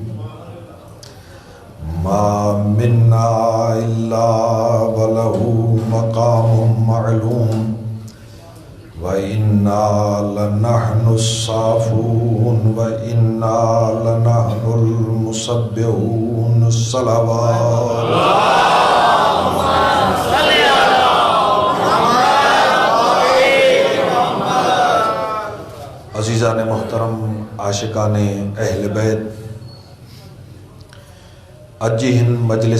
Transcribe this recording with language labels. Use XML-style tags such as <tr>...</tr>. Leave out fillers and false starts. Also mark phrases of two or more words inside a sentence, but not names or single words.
<ar>ما منا إلا له مقام معلوم وإنا لنحن الصافون وإنا لنحن المسبحون.</ar> <sd>सलवात अज़ीज़ान मोहतरम, आशिकान अहल बैत, अज हिन मजलिस</sd>